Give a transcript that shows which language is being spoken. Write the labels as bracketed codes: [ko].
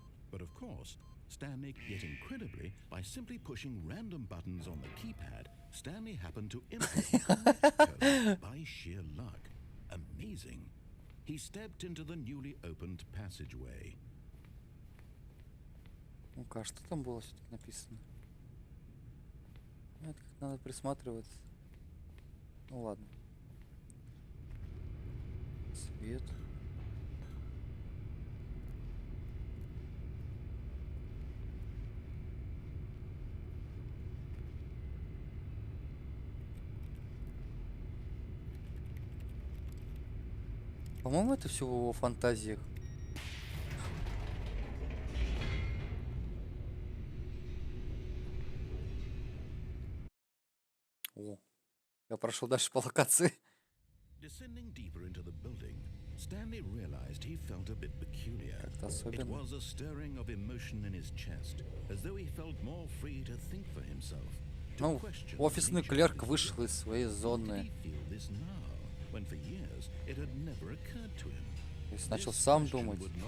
[en] But of course, Stanley, yet incredibly, by simply pushing random buttons on the keypad, Stanley happened to input the correct code by sheer luck. Amazing. he stepped into the newly opened passageway. [ru] Ну-ка, а что там было все-таки написано? Это как надо присматриваться. Ну ладно. Свет. По-моему, это все в его фантазиях. О, я прошел дальше по локации. [en] Descending deeper into the building, Stanley realized he felt a bit peculiar. [ru] Как-то [en] It [ru] особенно. [en] was a stirring of emotion in his chest, as though he felt more free to think for himself. [ru] Ну, офисный клерк вышел из своей зоны. То есть начал сам думать.